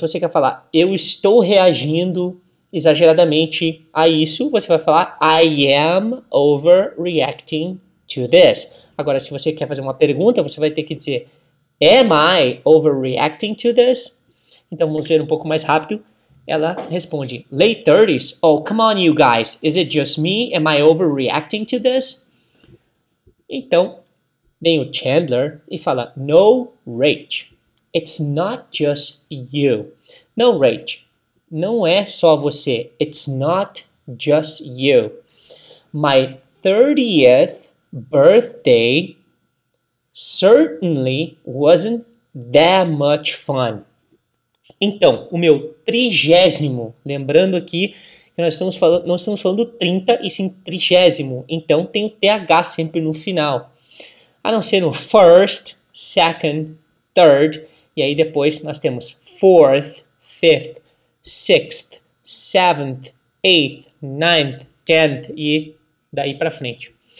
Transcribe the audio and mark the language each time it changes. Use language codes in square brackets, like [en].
[pt] Se você quer falar eu estou reagindo exageradamente a isso, você vai falar [en] I am overreacting to this. [pt] Agora, se você quer fazer uma pergunta, você vai ter que dizer [en] am I overreacting to this? [pt] Então, vamos ver um pouco mais rápido. Ela responde [en] late 30s, oh, come on you guys, is it just me? Am I overreacting to this? [pt] Então, vem o Chandler e fala, [en] no, Rach, it's not just you. [pt] Não, Rach, não é só você. [en] It's not just you. My 30th birthday certainly wasn't that much fun. [pt] Então, o meu 30º, lembrando aqui que nós estamos falando 30 e sim 30º, então tem o TH sempre no final. A não ser no first, second, third, e aí depois nós temos fourth, fifth, sixth, seventh, eighth, ninth, tenth e daí para frente.